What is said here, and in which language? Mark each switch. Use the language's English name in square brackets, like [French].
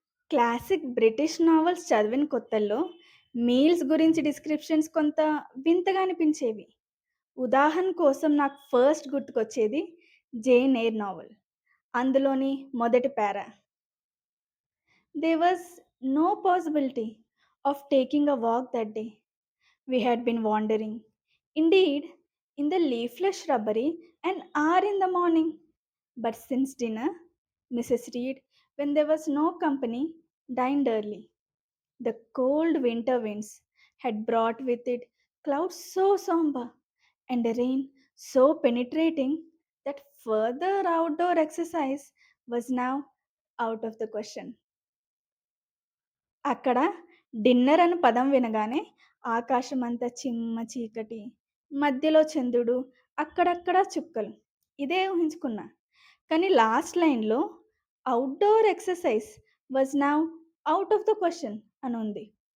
[Telugu] Classic British novels చదివిన కొత్తల్లో meals గురించి డిస్క్రిప్షన్స్ కొంత వింతగా అనిపించేవి. ఉదాహరణ కోసం నాకు ఫస్ట్ గుర్తుకొచ్చేది 'జేన్ ఎయిర్' నావెల్. అందులోని మొదటి పారా [English] "There was no possibility of taking a walk that day. We had been wandering, indeed, in the leafless shrubbery an hour in the morning. But since dinner, Mrs. Reed, when there was no company, dined early. The cold winter winds had brought with it clouds so somber and a rain so penetrating that further outdoor exercise was now out of the question." [Telugu] అక్కడ dinner అను పదం వినగానే ఆకాశమంతా చిమ్మ చీకటి, మధ్యలో చంద్రుడు, అక్కడక్కడ చుక్కలు. ఇదే ఊహించుకున్నా. కానీ లాస్ట్ లైన్‌లో [English] outdoor exercise was now out of the question [Telugu] అనుంది.